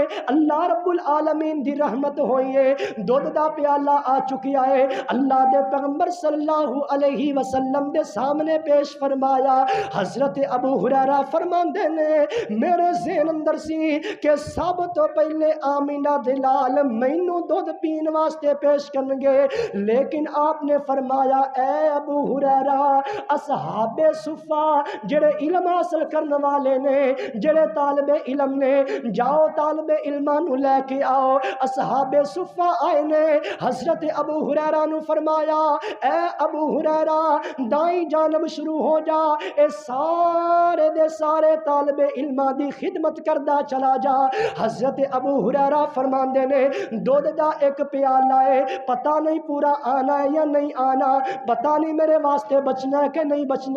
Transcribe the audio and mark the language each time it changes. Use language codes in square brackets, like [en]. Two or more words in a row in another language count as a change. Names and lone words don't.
[ar] اللہ رب العالمین [pa] دی رحمت ہوئی ہے، دودھ دا پیالہ آ چکیا ہے، اللہ دے پیغمبر [ar] صلی اللہ علیہ وسلم [pa] دے سامنے پیش فرمایا۔ حضرت ابو ہریرہ فرماندے نے میرے ذہن اندر سی کہ سب تو پہلے آمینہ دلال مینوں دودھ پین واسطے پیش کرن گے، لیکن آپ نے فرمایا اے ابو ہریرہ اصحاب صفہ جڑے علم حاصل کرنے والے نے، جڑے طالب علم نے، جاؤ طالب علماں نو لے کے آؤ۔ اصحاب صفہ آئے نے، حضرت ابو ہریرہ نو فرمایا اے ابو ہریرہ دائیں جانب شروع ہو جا، اے سارے دے سارے طالب علماں دی خدمت کردہ چلا جا۔ حضرت ابو ہریرہ فرماندے نے دودھ دا ایک پیالہ ہے، پتہ نہیں پورا آنا ہے یا نہیں آنا، پتہ نہیں میرے واسطے بچنا ہے کہ نہیں بچنا۔